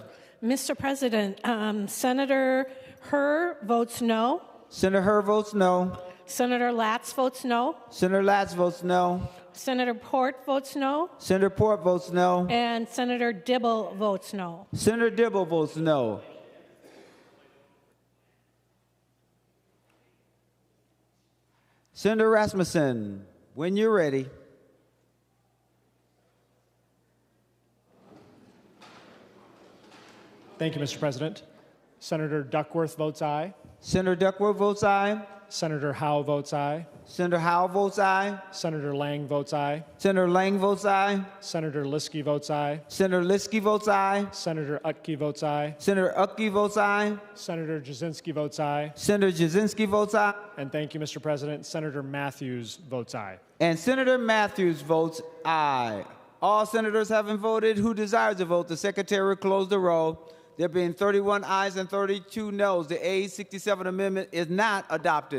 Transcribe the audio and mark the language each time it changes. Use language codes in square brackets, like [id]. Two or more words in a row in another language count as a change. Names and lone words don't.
[en] Mr. President, Senator Herr votes no. Senator Herr votes no. Senator Latz votes no. Senator Latz votes no. Senator Port votes no. Senator Port votes no. And Senator Dibble votes no. Senator Dibble votes no. Senator Rasmussen, when you're ready. Thank you, Mr. President. Senator Duckworth votes aye. Senator Duckworth votes aye. Senator Howe votes aye. Senator Howe votes aye. Senator Lang votes aye. Senator Lang votes aye. Senator Liskey votes aye. Senator Liskey votes aye. Senator Utke votes aye. Senator Utke votes aye. Senator Jasinski votes aye. Senator Jasinski votes aye. And thank you, Mr. President. Senator Matthews votes aye. And Senator Matthews votes aye. All senators having voted who desires to vote, the Secretary will close the roll. There being 31 ayes and 32 noes, the A67 amendment is not adopted.